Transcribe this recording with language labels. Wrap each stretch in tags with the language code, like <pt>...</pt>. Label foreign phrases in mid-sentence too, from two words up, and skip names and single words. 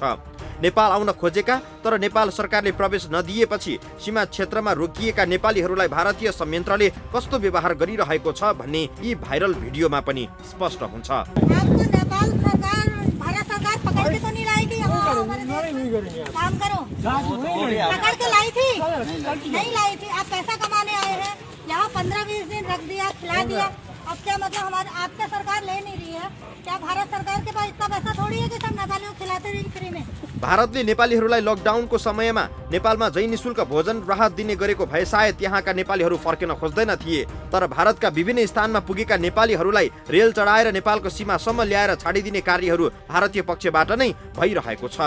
<ne>नेपाल आउन खोजेका तर नेपाल सरकारले प्रवेश नदिएपछि सीमा क्षेत्रमा रोकिएका नेपालीहरूलाई भारतीय संयन्त्रले कस्तो व्यवहार गरिरहेको छ भन्ने यी भाइरल भिडियोमा पनि स्पष्ट हुन्छ।</ne> <hi>काम करो, पकड़ के लाई थी, नहीं लाई थी। आप पैसा कमाने आए हैं, यहाँ 15-20 दिन रख दिया, खिला दिया। अब क्या मतलब हमारे आपका सरकार ले नहीं रही है? क्या भारत सरकार के पास इतना पैसा थोड़ी है कि सब नेपालीयों को खिलाते रहेंगे फ्री में?</hi> <ne>भारतले नेपालीहरूलाई लकडाउनको समयमा नेपालमा जै निःशुल्क भोजन राहत दिने गरेको भए सायद त्यहाँका नेपालीहरू फर्किन खोज्दैन थिए। तर भारतका विभिन्न स्थानमा पुगेका नेपालीहरूलाई रेल चढाएर नेपालको सीमासम्म ल्याएर छाडिदिने कार्यहरू भारतीय पक्षबाट नै भइरहेको छ।</ne>